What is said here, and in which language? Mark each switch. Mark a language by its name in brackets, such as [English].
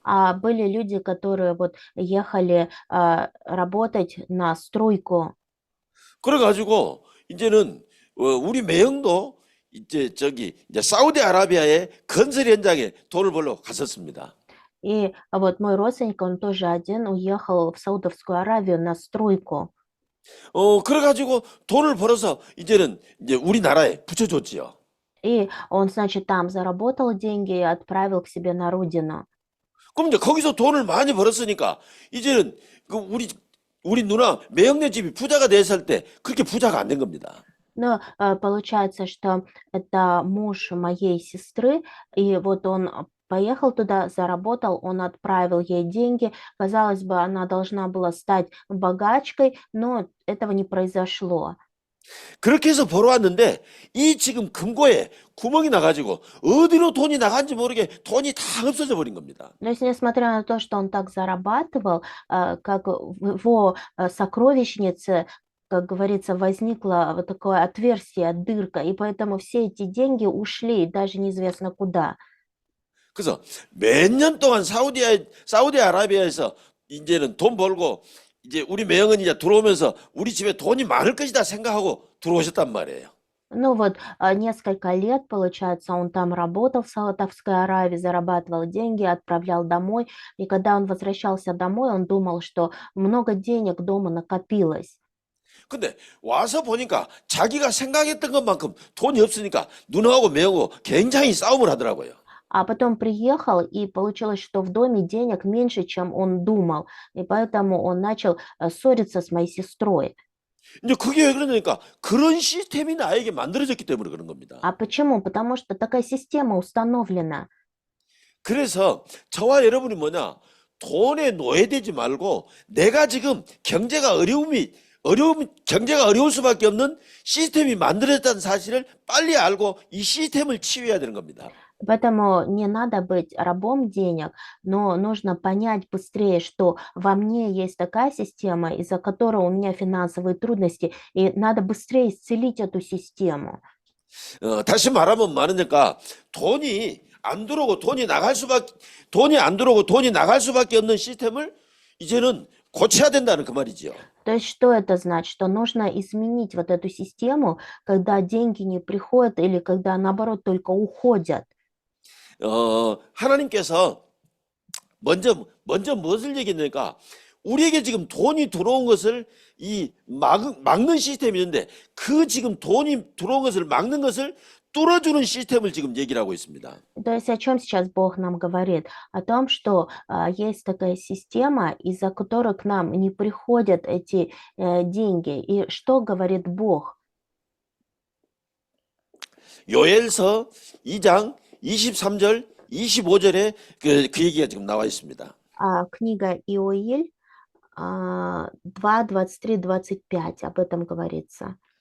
[Russian] А были люди, которые вот ехали работать на стройку. [Korean] 그래가지고 이제는 우리 매형도 이제 이제 사우디아라비아의 건설 현장에 돈을 벌러 갔었습니다. [Russian] И вот мой родственник, он тоже один уехал в Саудовскую Аравию на стройку. [Korean] 그래가지고 돈을 벌어서 이제는 이제 우리나라에 붙여줬지요. [Russian] И он, значит, там заработал деньги и отправил к себе на родину. [Korean] 그럼 이제 거기서 돈을 많이 벌었으니까 이제는 그 우리 누나 매형네 집이 부자가 됐을 때 그렇게 부자가 안 된 겁니다. [Russian] Но получается, что это муж моей сестры, и вот он поехал туда, заработал, он отправил ей деньги. Казалось бы, она должна была стать богачкой, но этого не произошло. [Korean] 그렇게 해서 벌어왔는데 이 지금 금고에 구멍이 나가지고 어디로 돈이 나간지 모르게 돈이 다 없어져 버린 겁니다. [Russian] То есть, несмотря на то, что он так зарабатывал, как в его сокровищнице, как говорится, возникло вот такое отверстие, дырка, и поэтому все эти деньги ушли, даже неизвестно куда. [Korean] 그래서 몇 년 동안 사우디아라비아에서 이제는 돈 벌고 이제 우리 매형은 이제 들어오면서 우리 집에 돈이 많을 것이다 생각하고 들어오셨단 말이에요. [Russian] Ну вот, несколько лет, получается, он там работал в Саудовской Аравии, зарабатывал деньги, отправлял домой. И когда он возвращался домой, он думал, что много денег дома накопилось. [Korean] 근데 와서 보니까 자기가 생각했던 것만큼 돈이 없으니까 누나하고 매형하고 굉장히 싸움을 하더라고요. [Russian] А потом приехал, и получилось, что в доме денег меньше, чем он думал. И поэтому он начал ссориться с моей сестрой. [Korean] 이제 그게 왜 그러냐니까 그런 시스템이 나에게 만들어졌기 때문에 그런 겁니다. [Russian] А почему? Потому что такая система установлена. [Korean] 그래서 저와 여러분이 뭐냐? 돈에 노예되지 말고 내가 지금 경제가 어려울 수밖에 없는 시스템이 만들어졌다는 사실을 빨리 알고 이 시스템을 치유해야 되는 겁니다. [Russian] Поэтому не надо быть рабом денег, но нужно понять быстрее, что во мне есть такая система, из-за которой у меня финансовые трудности, и надо быстрее исцелить эту систему. [Korean] 다시 말하면 많으니까 돈이 안 들어오고 돈이 나갈 수밖에 없는 시스템을 이제는 고쳐야 된다는 그 말이죠. [Russian] То есть что это значит? Что нужно изменить вот эту систему, когда деньги не приходят или когда, наоборот, только уходят. [Korean] 하나님께서 먼저 무엇을 얘기했냐니까 우리에게 지금 돈이 들어온 것을 막는 시스템이 있는데 그 지금 돈이 들어온 것을 막는 것을 뚫어주는 시스템을 지금 얘기를 하고 있습니다. [Russian] То есть о чем сейчас Бог нам говорит? О том, что есть такая система, из-за которой к нам не приходят эти деньги. И что говорит Бог? [Korean] 요엘서 2장 23절 25절에 그 얘기가 지금 나와 있습니다. [Russian] Книга Иоиль 2, 23, 25, об этом говорится.